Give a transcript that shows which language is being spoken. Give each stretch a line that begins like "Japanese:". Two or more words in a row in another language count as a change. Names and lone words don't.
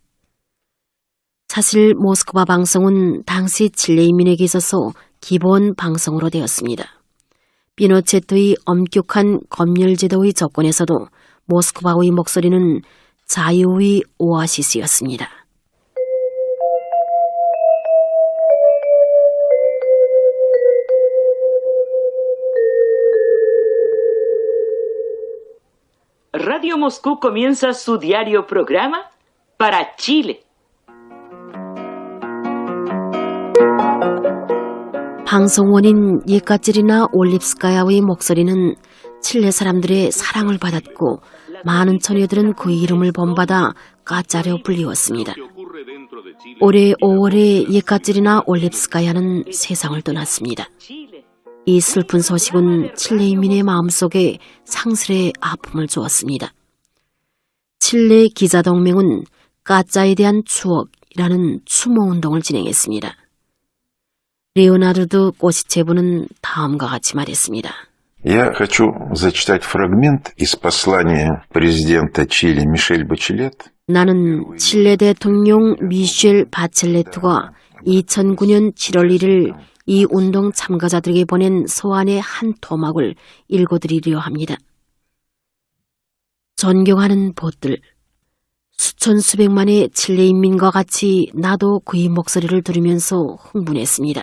Korean: 사실 모스크바 방송은 당시 칠레인민에게 있어서 기본 방송으로 되었습니다. 피노체트의 엄격한 검열제도의 조건에서도 모스크바의 목소리는 자유의 오아시스였습니다.
Spanish: Radio Moscú comienza su diario programa para Chile.
Korean: 방송원인 예카제리나 올립스카야의 목소리는 칠레 사람들의 사랑을 받았고 많은 처녀들은 그 이름을 본받아 까짜려 불리웠습니다. 올해 5월에 예카제리나 올립스카야는 세상을 떠났습니다. 이 슬픈 소식은 칠레인민의 마음속에 상스레 아픔을 주었습니다. 칠레 기자동맹은 까짜에 대한 추억이라는 추모운동을 진행했습니다. 레오나르도 꼬시체브는 다음과 같이 말했습니다.
Russian: Я хочу зачитать фрагмент из послания президента Чили Мишель Бачелет.
Korean: 나는 칠레 대통령 미셸 바첼레트가 2009년 7월 1일 이 운동 참가자들에게 보낸 소환의 한 토막을 읽어드리려 합니다. 존경하는 보들, 수천 수백만의 칠레 인민과 같이 나도 그의 목소리를 들으면서 흥분했습니다.